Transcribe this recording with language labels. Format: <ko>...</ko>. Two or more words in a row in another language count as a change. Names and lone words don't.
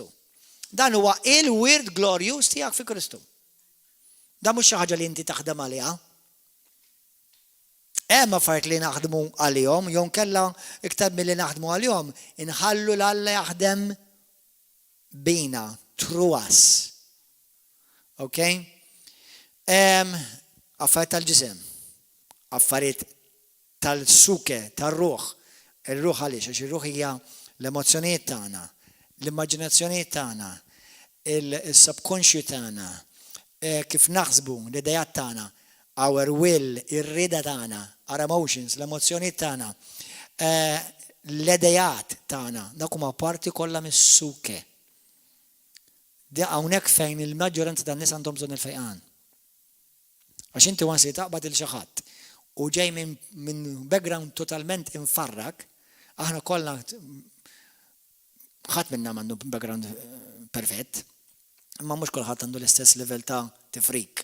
<mt>Dan huwa il-wird glorjus tiegħek fi Kristu. Dan mhux xi ħaġa li inti taħdem għaliha. Hemm affarijiet li naħdmu għalihom, jew nkella iktar milli naħdmu għalihom, inħallu l-Alla jaħdem bina,</mt> <en>through us. Okay?</en> <mt>Affarijiet tal-ġisem, affarijiet tal-suke, tal-ruħ. Il-ruħ għaliex, għax il-ruħ hija l-emozzjonijiet tagħna, l-immaġinazzjonijiet tagħna, il-subconscious tagħna, kif naħsbu, l-idejat tagħna,</mt> <en>our will,</en> <mt>ir-rida tagħna,</mt> <en>our emotions,</en> <mt>l-emozzjonijiet tagħna, l-idejat tagħna, dak huma parti kollha mis-suke. Hawnhekk fejn il-maġġoranza tan-nies għandhom bżonn il-fejqan. Għax inti wansi taqbad il xi ħadd u ġej minn background totalment infarrak, aħna kollha ħadd minnha m'għandu background perfett, imma mhux kulħadd għandu l-istess livell ta' tifrik.</mt>